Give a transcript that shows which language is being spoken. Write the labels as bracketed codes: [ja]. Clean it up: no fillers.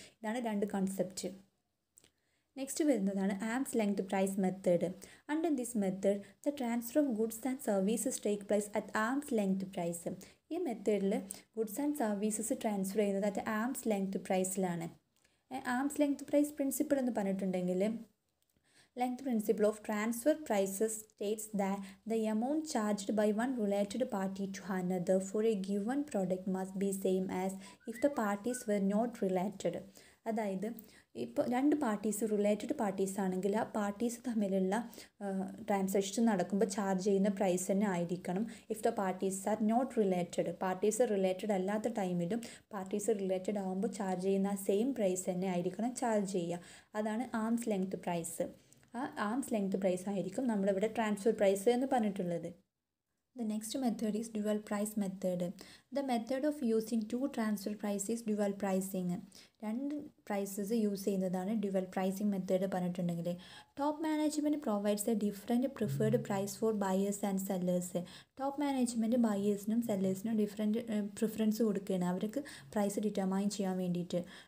[ml] ഇതാണ് 2 concept. Next വരുന്നതാണ് arm's length price method. [en] Under this method the transfer of goods and services take place at arm's length price. [ml] ഈ മെത്തേഡിൽ goods and services transfer ചെയ്യുന്നത് at arm's length പ്രൈസിലാണ്. Arm's length price principle എന്ന് പറഞ്ഞിട്ടുണ്ടെങ്കിൽ [en] length principle of transfer prices states that the amount charged by one related party to another for a given product must be same as if the parties were not related. [ml] അതായത് ഇപ്പോൾ 2 parties related parties ആണെങ്കിൽ ആ parties തമ്മിലുള്ള transaction നടക്കുമ്പോൾ charge ചെയ്യുന്ന price തന്നെ ആയിരിക്കണം. [en] if the parties are not related, [ml] parties related അല്ലാത്ത ടൈമിലും പാർട്ടീസ് റിലേറ്റഡ് ആകുമ്പോൾ ചാർജ് ചെയ്യുന്ന ആ സെയിം പ്രൈസ് തന്നെ ആയിരിക്കണം ചാർജ് ചെയ്യുക. അതാണ് ആംസ് ലെങ്ത് പ്രൈസ്. ആ ആംസ് ലെങ്ത് പ്രൈസ് ആയിരിക്കും നമ്മളിവിടെ ട്രാൻസ്ഫർ പ്രൈസ് എന്ന് പറഞ്ഞിട്ടുള്ളത്. [en] The next method is dual price method. The method of using 2 transfer price is dual pricing. [ml] 2 prices use ചെയ്യുന്നതാണ് ഡ്യുവൽ പ്രൈസിങ് മെത്തേഡ് പറഞ്ഞിട്ടുണ്ടെങ്കിൽ. [en] Top management provides a different preferred price for buyers and sellers. [ml] Top management ബയേഴ്സിനും സെല്ലേഴ്സിനും different preference കൊടുക്കുകയാണ് അവർക്ക് price determine ചെയ്യാൻ വേണ്ടിയിട്ട്.